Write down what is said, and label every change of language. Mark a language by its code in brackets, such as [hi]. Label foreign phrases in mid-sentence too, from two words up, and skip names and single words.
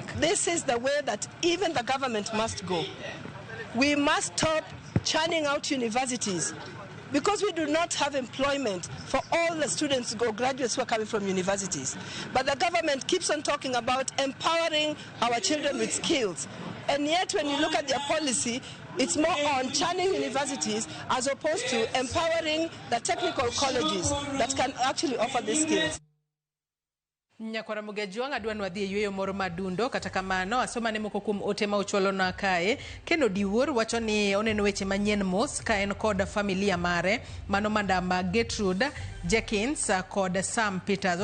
[en] This is the way that even the government must go. We must stop churning out universities, because we do not have employment for all the students or graduates who are coming from universities. But the government keeps on talking about empowering our children with skills. And yet when you look at their policy, it's more on churning universities as opposed to empowering the technical colleges that can actually offer these skills. [luo] Nyakwara Mugejuang adwanu adhi yweyo moro madundo kata kamano asoma ne moko kuom ote ma ochwalo na kae. Keno Diwuor wacho ni oneno weche manyien mos ka en kod familia mare mano Madam Gertrude Jenkins kod Sam Peters.